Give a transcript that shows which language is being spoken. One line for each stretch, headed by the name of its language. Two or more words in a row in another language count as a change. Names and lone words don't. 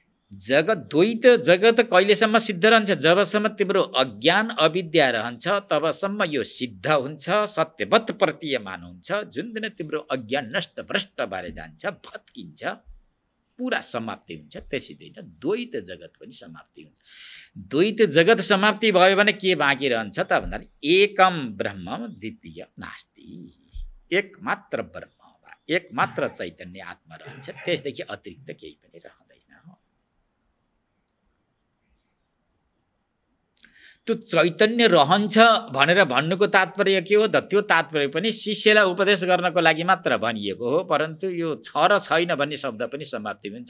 Nepali: जगत द्वैत जगत कहिलेसम्म सिद्ध रहन्छ? जबसम्म तिम्रो अज्ञान अविद्या रहन्छ तबसम्म यो सिद्ध हुन्छ, सत्यवत प्रतीयमान हुन्छ। जुन दिन तिम्रो अज्ञान नष्ट भ्रष्ट भएर जान्छ, भत्किन्छ, पुरा समाप्ति हुन्छ, त्यसै दिन द्वैत जगत पनि समाप्ति हुन्छ। द्वैत जगत समाप्ति भयो भने के बाँकी रहन्छ त भन्दा
Sanskrit: एकम ब्रह्म द्वितीय नास्ति।
Nepali: एक मात्र ब्रह्म, एक मात्र चैतन्य आत्मा रहन्छ, त्यसदेखि अतिरिक्त केही पनि रहँदैन। त्यो चैतन्य रहन्छ भनेर भन्नुको तात्पर्य के हो त? त्यो तात्पर्य पनि शिष्यलाई उपदेश गर्नको लागि मात्र भनिएको हो, परन्तु यो छ र छैन भन्ने शब्द पनि समाप्ति हुन्छ।